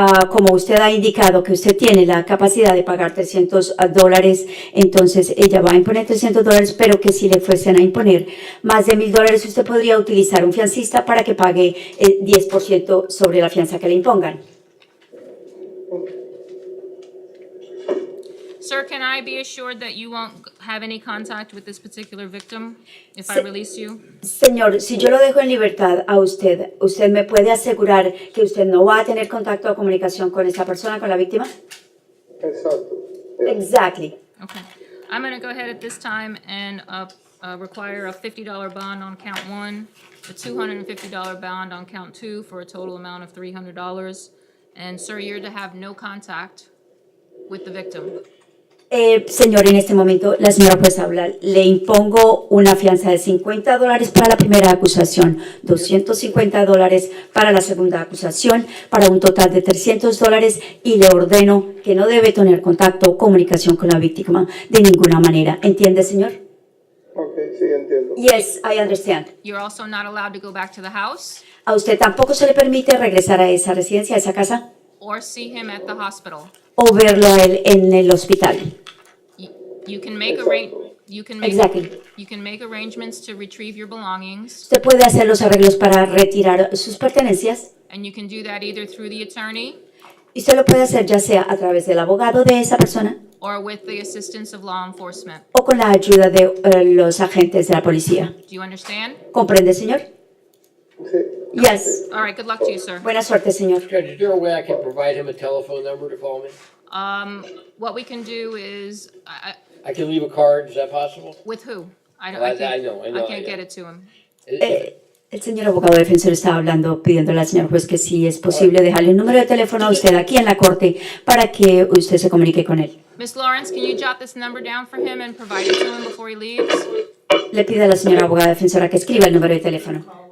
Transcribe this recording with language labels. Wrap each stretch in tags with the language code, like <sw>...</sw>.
<es>Como usted ha indicado que usted tiene la capacidad de pagar $300, entonces ella va a imponer $300, pero que si le fuesen a imponer más de $1,000, usted podría utilizar un fiancista para que pague el 10% sobre la fianza que le impongan.</es> <en>Sir, can I be assured that you won't have any contact with this particular victim if I release you?</en> <es>Señor, si yo lo dejo en libertad a usted, ¿usted me puede asegurar que usted no va a tener contacto o comunicación con esa persona, con la víctima? Exacto.</es> <en>Exactly. Okay. I'm going to go ahead at this time and require a $50 bond on count one, a $250 bond on count two for a total amount of $300. And sir, you're to have no contact with the victim.</en> <es>Señor, en este momento la señora juez habla. Le impongo una fianza de $50 para la primera acusación, $250 para la segunda acusación, para un total de $300 y le ordeno que no debe tener contacto o comunicación con la víctima de ninguna manera. ¿Entiende, señor? Ok, sí, entiendo.</es> <en>Yes, I understand. You're also not allowed to go back to the house</en> <es>¿A usted tampoco se le permite regresar a esa residencia, a esa casa,</es> <en>or see him at the hospital.</en> <es>o verlo a él en el hospital?</es> <en>You can make Exactly. you can make arrangements to retrieve your belongings,</en> <es>Usted puede hacer los arreglos para retirar sus pertenencias</es> <en>and you can do that either through the attorney</en> <es>y usted lo puede hacer ya sea a través del abogado de esa persona</es> <en>or with the assistance of law enforcement.</en> <es>o con la ayuda de los agentes de la policía.</es> <en>Do you understand?</en> <es>¿Comprende, señor? Sí.</es> <en>Yes. All right, good luck to you, sir.</en> <es>Buena suerte, señor.</es> <en>Judge, is there a way I can provide him a telephone number to call me? What we can do is, I can leave a card, is that possible? with who? I I can't, know, I can't get it to him.</en> <es>El señor abogado defensor estaba hablando, pidiéndole al señor juez que si es posible dejarle un número de teléfono a usted aquí en la corte para que usted se comunique con él.</es> <en>Miss Lawrence, can you jot this number down for him and provide it to him before he leaves?</en> <es>Le pide a la señora abogada defensora que escriba el número de teléfono.</es>